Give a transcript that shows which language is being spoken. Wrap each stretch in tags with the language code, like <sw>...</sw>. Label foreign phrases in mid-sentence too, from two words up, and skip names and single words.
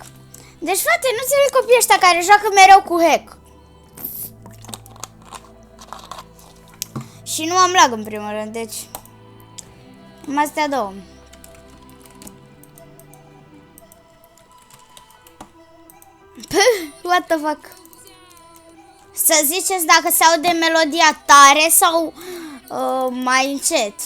<ro>Deci, frate, nu înțeleg copiii ăștia care joacă mereu cu hack. Și nu am lag în primul rând, deci... Numai astea două.</ro> <en>What the fuck?</en> <ro>Să ziceți dacă se aude melodia tare sau mai încet.</ro>